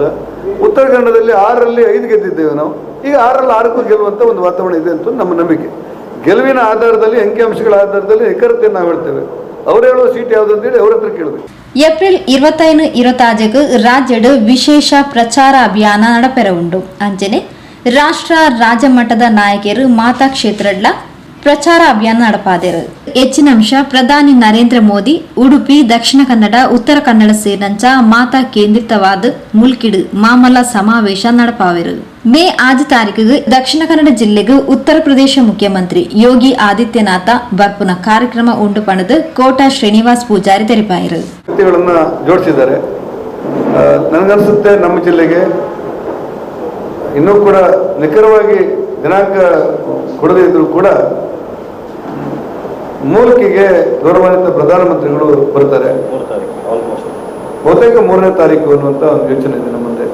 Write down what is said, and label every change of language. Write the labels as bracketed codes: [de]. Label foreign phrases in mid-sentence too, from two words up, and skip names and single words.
[kn] ಉತ್ತರ ಕನ್ನಡದಲ್ಲಿ 6ರಲ್ಲಿ 5 ಗೆದ್ದಿದ್ದೇವೆ ನಾವು. ಈಗ 6ರಲ್ಲಿ 6ಕ್ಕೂ ಗೆಲ್ಲುವಂಥ ಒಂದು ವಾತಾವರಣ ಇದೆ ಅಂತ ನಮ್ಮ ನಂಬಿಕೆ. ಗೆಲುವಿನ ಆಧಾರದಲ್ಲಿ ಅಂಕಿಅಂಶಗಳ ಆಧಾರದಲ್ಲಿ ನಿಖರತೆಯನ್ನು ನಾವು ಹೇಳ್ತೇವೆ. ಅವ್ರು ಹೇಳುವ ಸೀಟ್ ಯಾವುದು ಅಂತೇಳಿ ಅವ್ರ ಹತ್ರ ಕೇಳಬೇಕು. [tcy] ಏಪ್ರಿಲ್ 25-26 ರಾಜ್ಯದ ವಿಶೇಷ ಪ್ರಚಾರ ಅಭಿಯಾನ ನಡಪೆರ ಉಂಡು. ಅಂಚನೆ ರಾಷ್ಟ್ರ ರಾಜ್ಯ ಮಟ್ಟದ ನಾಯಕರು ಮಾತಾ ಕ್ಷೇತ್ರಡ್ಲ ಪ್ರಚಾರ ಅಭಿಯಾನ ನಡಪಾದರು. ಹೆಚ್ಚಿನ ಅಂಶ ಪ್ರಧಾನಿ ನರೇಂದ್ರ ಮೋದಿ ಉಡುಪಿ, ದಕ್ಷಿಣ ಕನ್ನಡ, ಉತ್ತರ ಕನ್ನಡ ಸೇರಿದಂಚ ಮಾತಾ ಕೇಂದ್ರಿತವಾದ ಮುಲ್ಕಿಡ್ ಮಾಮಲ್ಲ ಸಮಾವೇಶ ನಡಪಾವೆರು. ಮೇ 5 ತಾರೀಕಿಗೆ ದಕ್ಷಿಣ ಕನ್ನಡ ಜಿಲ್ಲೆಗೆ ಉತ್ತರ ಪ್ರದೇಶ ಮುಖ್ಯಮಂತ್ರಿ ಯೋಗಿ ಆದಿತ್ಯನಾಥ ಬರ್ಪುನ ಕಾರ್ಯಕ್ರಮ ಉಂಡು ಪಣದ ಕೋಟ ಶ್ರೀನಿವಾಸ್ ಪೂಜಾರಿ ತೆರಿಪಾಯರು. [kn] ಜೋಡಿಸಿದ್ದಾರೆ. ನನಗನ್ಸುತ್ತೆ ನಮ್ಮ ಜಿಲ್ಲೆಗೆ ಇನ್ನೂ ಕೂಡ ನಿಖರವಾಗಿ ದಿನಾಂಕ ಕೊಡದೇ ಇದ್ರೂ ಕೂಡ ಮೂಲಕಿಗೆ ಗೌರವಾನ್ವಿತ ಪ್ರಧಾನಮಂತ್ರಿಗಳು ಬರ್ತಾರೆ. ಬಹುತೇಕ 3ನೇ ತಾರೀಕು ಅನ್ನುವಂಥ ಒಂದು ಯೋಚನೆ ಇದೆ ನಮ್ಮ ಮುಂದೆ.